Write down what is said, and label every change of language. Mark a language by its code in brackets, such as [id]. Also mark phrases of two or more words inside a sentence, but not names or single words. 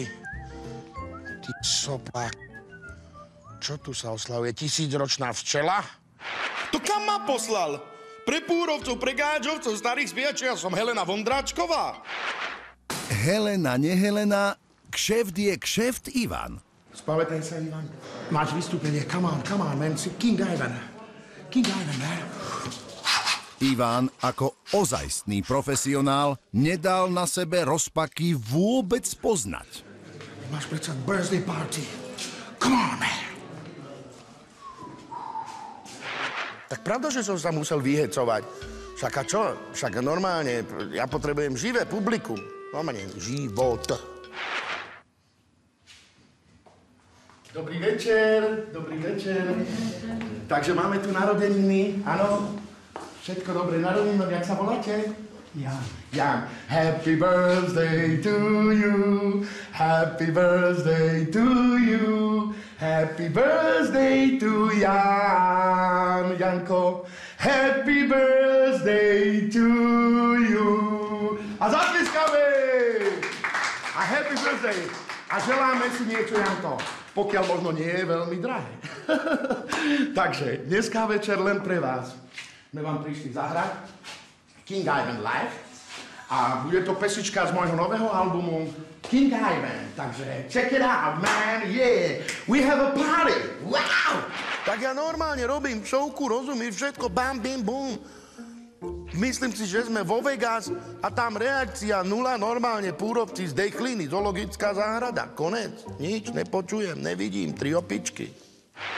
[sk] Ty soplák. Čo tu sa oslavuje? 1000-ročná včela? To kam ma poslal? Pre púrovcov, pre gáďovcov, starých zbíjačov, ja som Helena Vondráčková. Helena, nehelena, kšeft je kšeft Ivan. Spamätaj sa, Ivan. Máš vystúpenie, [en] come on, man, [sk] si King Ivan. [en] King Ivan, man. [sk] Ivan ako ozajstný profesionál nedal na sebe rozpaky vôbec poznať. Máš predsa [en] birthday party. Come on, man. [sk] Tak pravda, že som sa musel vyhecovať. Však a čo? Však normálne, ja potrebujem živé publikum. Normálne, život. Dobrý večer, dobrý večer. Takže máme tu narodeniny, áno? Všetko dobre, narodeniny, jak sa voláte? Jan. Jan. [en] Happy birthday to you, happy birthday to you, happy birthday to Jan. Janko, happy birthday to you. [sk] A zatleskáme! A [en] happy birthday. [sk] A želáme si niečo, Janko, pokiaľ možno nie je veľmi drahé. Takže dneska večer len pre vás. My vám prišli zahrať King Ivan Live a bude to pesnička z môjho nového albumu King Ivan. [en] Takže check it out, man, yeah. We have a party, wow! [sk] Tak ja normálne robím šovku, rozumieš, všetko, bam, bim, bum. Myslím si, že sme vo Vegas a tam reakcia nula, normálne púrovci zdechliny, zoologická záhrada, konec. Nič, nepočujem, nevidím, 3 opičky.